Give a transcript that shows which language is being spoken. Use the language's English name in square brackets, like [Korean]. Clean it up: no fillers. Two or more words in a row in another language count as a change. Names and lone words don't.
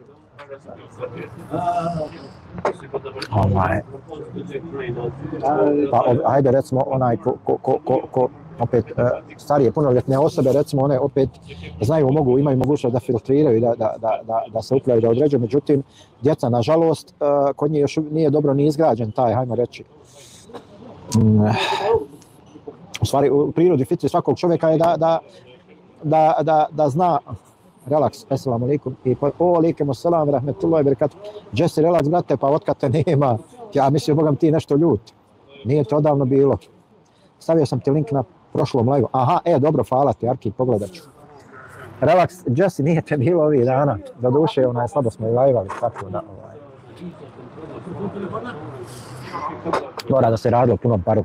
[Bosnian] Pa ajde recimo onaj ko opet starije punoljetne osobe, recimo one opet znaju, imaju mogućnost da filtriraju i da se upravljaju, da određuju, međutim djeca nažalost kod njih još nije dobro ni izgrađen taj, hajmo reći. U stvari u prirodi fitri svakog čovjeka je da zna relaks, [Arabic] السلام عليكم, i عليكم السلام، رحمة الله بركاته. [Bosnian] Jesse, relaks, brate, pa otkad te nema, ja mislim, bogam ti nešto ljut. Nije to odavno bilo. Stavio sam ti link na prošlom live. Aha, dobro, hvala ti, Arki, pogledat ću. Relax, Jesse nije te bilo ovih dana. Doduše, slabo smo i lajvali, tako da, mora da se radilo punom paru.